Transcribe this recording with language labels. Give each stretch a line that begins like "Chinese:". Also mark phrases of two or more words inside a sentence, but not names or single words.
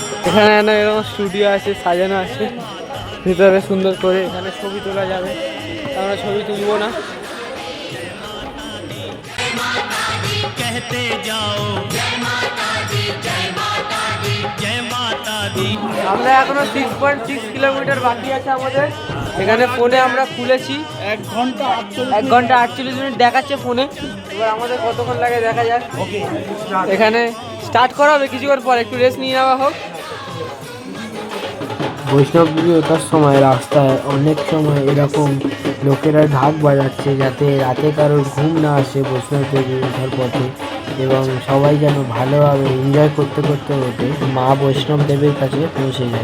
Bangla: এখানে না এরকম স্টুডিও আছে, সাজানো আছে ভিতরে সুন্দর করে। এখানে ছবি তোলা যাবে, আমরা ছবি তুলবো না।
Hindi: कहते जाओ जय माता दी जय माता दी जय माता दी।
Bangla: আমরা এখনো 6.6 কিলোমিটার বাকি আছে আমাদের। এখানে ফোনে আমরা খুলেছি 1 ঘন্টা 1 ঘন্টা 48 মিনিট দেখাচ্ছে ফোনে। এবার আমাদের কতক্ষণ লাগে দেখা যাক। এখানে স্টার্ট করা হবে কিছুক্ষণ পর, একটু রেস্ট নিয়ে নেওয়া হোক। বৈষ্ণবদেবী ওঠার সময় রাস্তায় অনেক সময় এরকম লোকেরা ঢাক বাজাচ্ছে যাতে রাতে কারোর ঘুম না আসে বৈষ্ণবদেবী ওঠার পথে, এবং সবাই যেন ভালোভাবে এনজয় করতে করতে ওঠে মা বৈষ্ণবদেবীর কাছে পৌঁছে যায়।